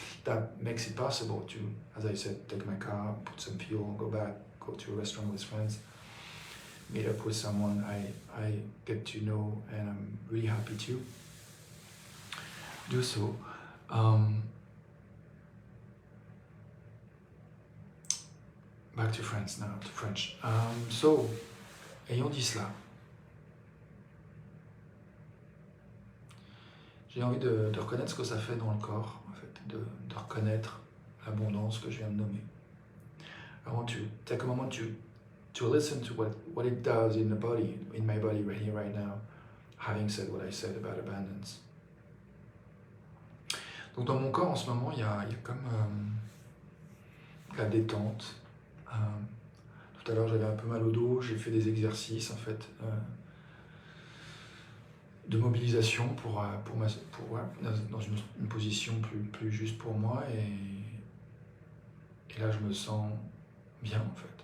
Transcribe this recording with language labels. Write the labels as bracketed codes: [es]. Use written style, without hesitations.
[en] That makes it possible to, as I said, take my car, put some fuel, go back, go to a restaurant with friends, meet up with someone I get to know, and I'm really happy to do so. Back to France now, to French. [fr] So, ayant dit cela, j'ai envie de reconnaître ce que ça fait dans le corps, en fait, de reconnaître l'abondance que je viens de nommer. [en] I want to take a moment to listen to what it does in the body, in my body right here, right now, having said what I said about abundance. [fr] Donc dans mon corps en ce moment, il y a comme la détente. Tout à l'heure, j'avais un peu mal au dos, j'ai fait des exercices en fait de mobilisation pour dans une position plus juste pour moi, et là je me sens bien en fait.